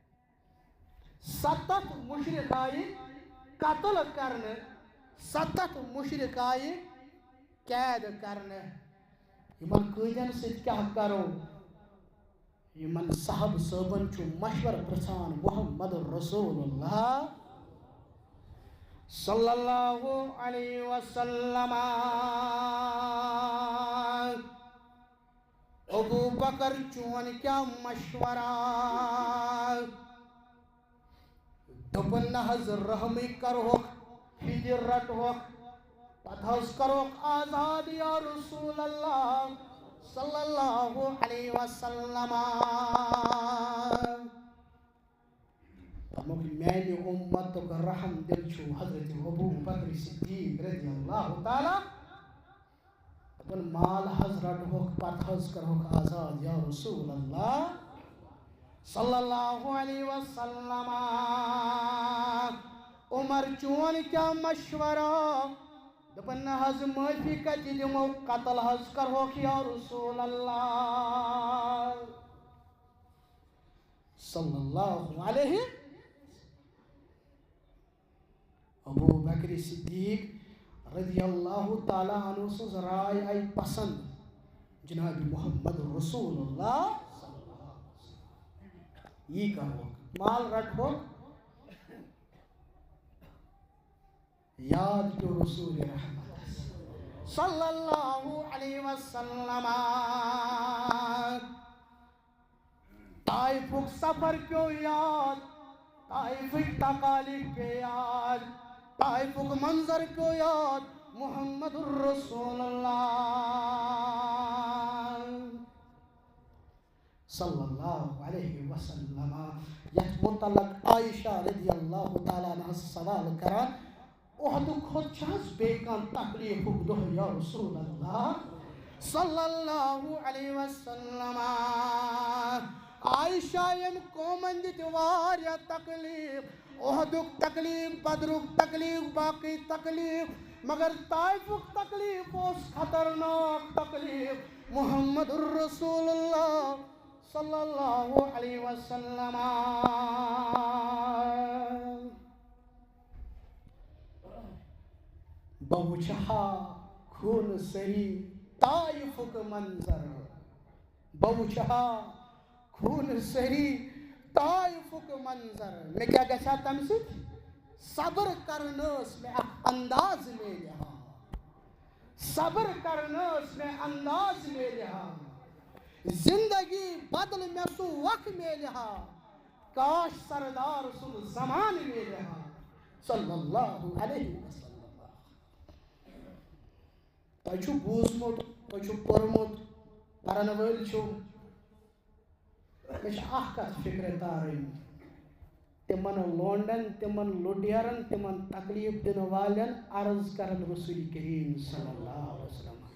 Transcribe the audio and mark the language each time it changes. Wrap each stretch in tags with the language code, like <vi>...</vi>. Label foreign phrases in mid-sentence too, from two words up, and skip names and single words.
<ks>70 مُشرِق آیہِ قتل کرنہٕ 70 مُشرِق آیہِ قید کرنہٕ یِمن قٲدٮ۪ن سۭتۍ کیٛاہ کرو یِمن صحب صٲبن چھُ مشورٕ پرژھان محمد رسول اللہ</ks> <ar>صلی اللہ علیہ وسلم</ar> <ks>ابو بکر چون کیا مشورہ دوٚپُن نہ حظ رحمٕے کرہوکھ فِدیہِ رٹہوکھ پتہٕ حظ کروکھ آزاد</ks> <ar>یا رسول اللہ صلی اللہ علیہ وسلم</ar> <ks>میانہِ اُمتُک رحم دل چھُ حضرت ابو بکر صدیق</ks> <ar>رضی اللہ تعالیٰ</ar> <ks>دپُن مال حظ رٹہوکھ پتہٕ حظ کرہوکھ آزاد</ks> <ar>یا رسول اللہ صلی اللہ علیہ وسلم</ar> <ks>عمر چون کیا مشورہ دپُن نہ حظ معافی کتہِ دِمو قتل حظ کرہوکھ</ks> <ar>یا رسول اللہ صلی اللہ علیہ</ar> <ks>ابو بکر صدیق</ks> <ar>رضی اللہ تعالیٰ عنہ</ar> <ks>سٕنٛز راے آیہِ پسند جناب محمد رسول اللہ یی کرہوکھ مال رٹہوکھ یاد پیو رسول رحمت</ks> <ar>صلی اللہ علیہ وسلم</ar> <ks>طائفُک سفر پیو یاد طائفٕکۍ تکالیف پے یاد طائفُک منظر پیو یاد محمد رسول اللہ</ks> <ar>صلی اللہ علیہ وسلم</ar> <ks>یت متعلق عائشہ</ks> <ar>رضی اللہ تعالیٰ عنہ</ar> <ks>سوال کران احد کھت چھس بیکان تکلیف دہ</ks> <ar>یا رسول اللہ صلی اللہ علیہ وسلم</ar> <ks>عائشہ یم قومن دت واریا تکلیف احدک تکلیف بدرک تکلیف باقی تکلیف مگر طائفک تکلیف اس خطرناک تکلیف محمد الرسول اللہ</ks> <ar>صلی اللہ علیہ وسلم</ar> <ks>بوچھا خون سری طائفک منظر بوچھا خون سری طائفک منظر میں کیا گژھا تمہ سۭتۍ صبر کرنس میں انداز میلہا صبر کرنس میں انداز میلہا زندگی بدل میں سو وقت میلہا کاش سردار سن زمان میلہا</ks> <ar>صلی اللہ علیہ وسلم</ar> <ks>تۄہہِ چھُو بوٗزمُت تۄہہِ چھُو پوٚرمُت پرن وٲلۍ چھِو مےٚ چھِ اکھ کتھ فکرِ تارٕنۍ تمن لونڈن تمن لُٹیرن تمن تکلیف دن والن عرض کرن رسول کریم</ks> <ar>صلی اللہ علیہ وسلم</ar>